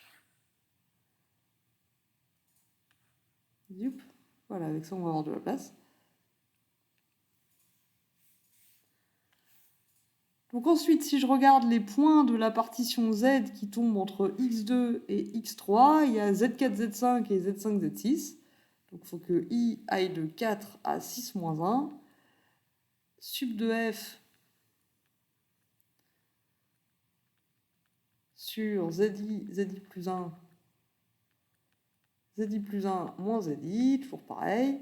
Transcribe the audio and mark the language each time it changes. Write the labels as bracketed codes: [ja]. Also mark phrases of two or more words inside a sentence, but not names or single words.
[fr] Youp. Voilà, avec ça, on va avoir de la place. Donc ensuite, si je regarde les points de la partition Z qui tombent entre x2 et x3, il y a z4, z5 et z5, z6. Donc il faut que i aille de 4 à 6 moins 1. Sup de f sur zi plus 1, zi plus 1 moins zi, toujours pareil.